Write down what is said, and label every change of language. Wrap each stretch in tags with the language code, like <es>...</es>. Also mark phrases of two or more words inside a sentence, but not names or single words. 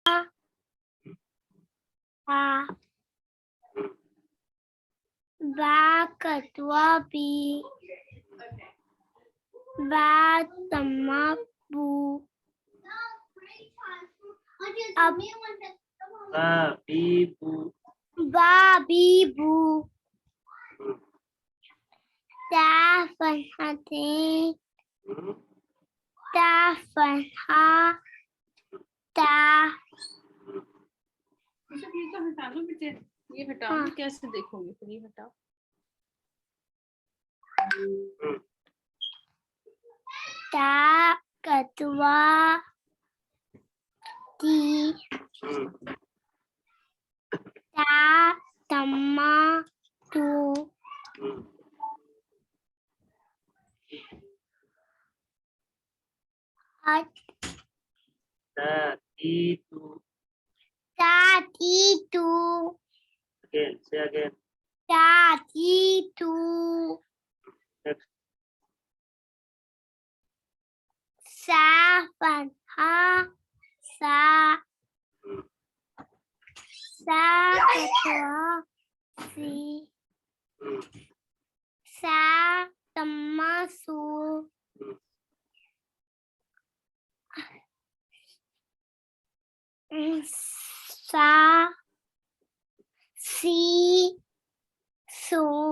<hi>A ba कटवा B ba तम्मा बू अब बाबीबू ता फरहते ता फरहा ता ये तो हटा दो बेटे, ये हटाओ। हाँ। कैसे देखोगे फिर, ये हटाओ। ता कटवा ती ता तम्मा तू ताती तू</hi> <en>Again, say again. ताती तू Next. सा फरहा सा सा कटवा सी सा तम्मा सू सा सी सू</en>